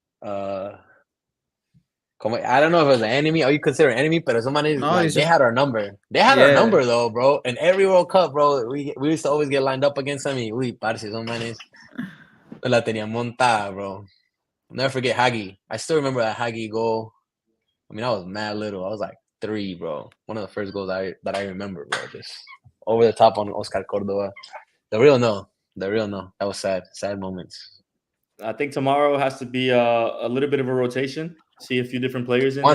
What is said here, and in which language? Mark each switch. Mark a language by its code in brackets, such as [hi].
[en] I don't know if it was an enemy or you consider an enemy, but somebody they had our number. They had our number though, bro. And every World Cup, bro, we used to always get lined up against them. [es] Parce, son manes la tenían montada, bro. [en] I'll never forget Hagi. I still remember that Hagi goal. I mean, I was mad little. I was like 3, bro. One of the first goals that I remember, bro. Just over the top on Oscar Córdoba. The The real no. That was sad. Sad moments. I think tomorrow has to be a little bit of a rotation. See a few different players in there.